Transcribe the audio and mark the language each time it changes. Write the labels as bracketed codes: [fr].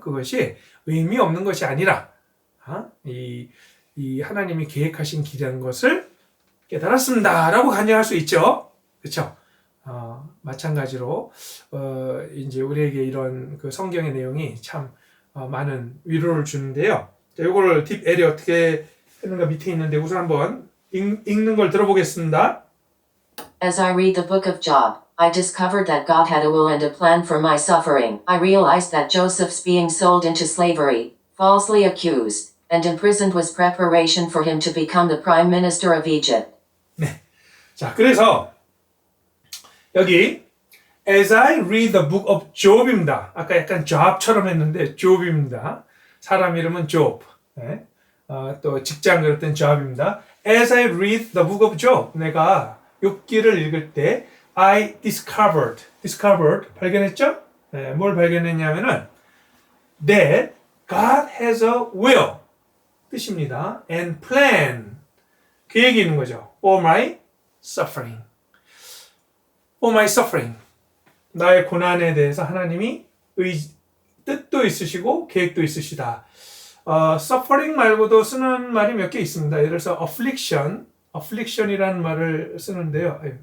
[ko] 그것이 의미 없는 것이 아니라 이 하나님이 계획하신 길이라는 것을 깨달았습니다라고 간증할 수 있죠. 그렇죠? 마찬가지로 이제 우리에게 이런 그 성경의 내용이 참 많은 위로를 주는데요. 자, 이거를 딥엘이 어떻게 하는가 밑에 있는데 우선 한번 읽는 걸 들어보겠습니다. [en] As I read the book of Job, I discovered that God had a will and a plan for my suffering. I realized that Joseph's being sold into slavery, falsely accused, and imprisoned was preparation for him to become the prime minister of Egypt. [ko] 네. 자, 그래서 여기 [en] As I read the book of Job입니다. [ko] 아까 약간 Job처럼 했는데 Job입니다. 사람 이름은 Job. 네. 또 직장 그랬던 Job입니다. [en] As I read the book of Job, [ko] 내가 욥기를 읽을 때 [en] I discovered [ko] 발견했죠? 네, 뭘 발견했냐면은 [en] that God has a will [ko] 뜻입니다. [en] and plan [ko] 계획이 있는 거죠. [en] for my suffering. [ko] 나의 고난에 대해서 하나님이 뜻도 있으시고 계획도 있으시다. suffering 말고도 쓰는 말이 몇 개 있습니다. 예를 들어서 affliction이라는 말을 쓰는데요.